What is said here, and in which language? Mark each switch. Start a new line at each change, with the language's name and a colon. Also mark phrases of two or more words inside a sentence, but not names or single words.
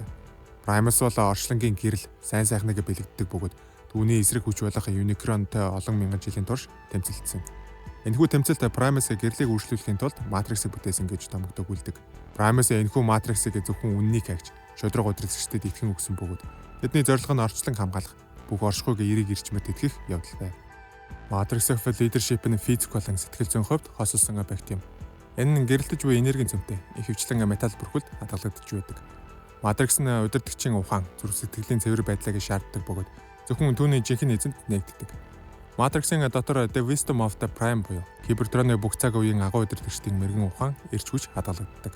Mongolian: Primus бол орчлонгийн гэрэл, сайн сайхныг бэлэгддэг бөгөөд түүний эсрэг хүч болох Unicronтой олон мянган жилийн турш тэмцэлдсэн. Энэхүү тэмцэлд Primus-ийг гэрлийг үргэлжлүүлэхийн тулд Matrix-ыг бүтээсэн гэж томогдог үлдэг. Primus энэхүү Matrix-ыг зөвхөн үннийг хайж шудраг удирдагчдад итгэн өгсөн бөгөөд тэдний зорилго нь орчлон хамгаалах, бүх оршихуйг эерэг ирчмэд итгэх явдал байв. Matrix of Leadership нь физик болон сэтгэл зүйн хувьд хосолсон объект юм. Энэ нь гэрэлтэж буй энергийн цөмтэй их хвчлэн металл бүрхэлд хадгалагдж байдаг. Matrix нь удирдагчийн ухаан, зүрх сэтгэлийн цэвэр байдлыг шаарддаг бөгөөд зөвхөн түүний жинхэнэ эзэнт нэгддэг. Matrix-ийн дотор The Wisdom of the Prime буюу Кибертроны бүх цаг үеийн агуу удирдагчдын мэрэгэн ухаан эрч хүч хадгалагддаг.